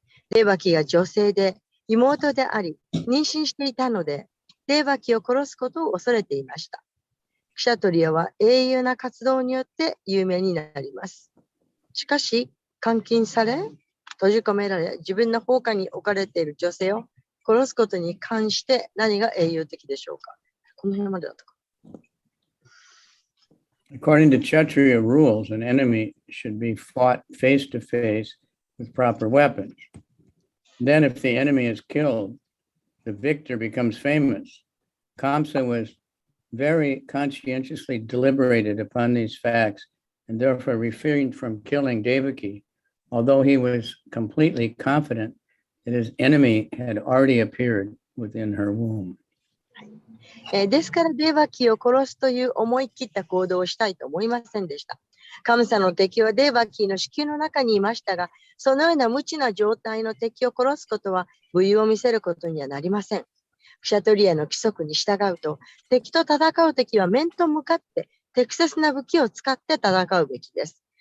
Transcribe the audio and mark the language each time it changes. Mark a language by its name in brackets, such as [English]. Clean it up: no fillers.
[Japanese] デーバキが女性で妹であり、妊娠していたので、デーバキを殺すことを恐れていました。クシャトリアは英雄な活動によって有名になります。しかし、監禁され、閉じ込められ、自分の放下に置かれている女性を殺すことに関して何が英雄的でしょうか。この辺までだったか。 [English] According to Kshatriya rules, an enemy should be fought face to face with proper weapons. Then, if the enemy is killed, the victor becomes famous. Kamsa was very conscientiously deliberated upon these facts and therefore refrained from killing Devaki, although he was completely confident that his enemy had already appeared within her womb. [Japanese] ですからデーバキを殺すという思い切った行動をしたいと思いませんでした。カムサの敵はデーバキの子宮の中にいましたが、そのような無知な状態の敵を殺すことは武勇を見せることにはなりません。クシャトリアの規則に従うと、敵と戦う敵は面と向かって適切な武器を使って戦うべきです。